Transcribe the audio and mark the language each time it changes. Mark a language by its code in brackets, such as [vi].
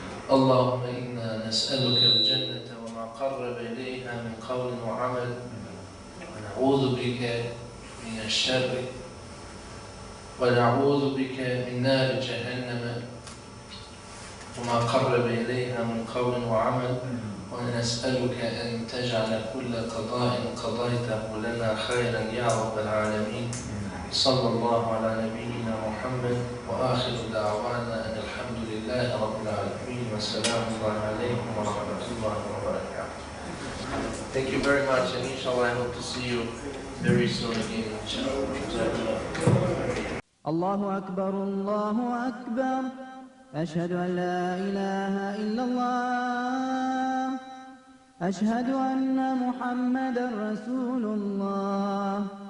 [ar] اللهم إنا نسألك الجنة وما قرب إليها من قول وعمل ونعوذ بك من الشر ونعوذ بك من نار جهنم وما قرب إليها من قول وعمل ونسألك أن تجعل كل قضاء قضيته لنا خيرا يا رب العالمين. صلى الله على نبينا محمد وآخر دعوانا أن الحمد لله رب العالمين والسلام عليكم ورحمة الله وبركاته. [en] Thank you very much, and inshallah I hope to see you very soon again, inshallah. [ar] الله أكبر الله أكبر أشهد أن لا إله إلا الله أشهد أن محمدا رسول الله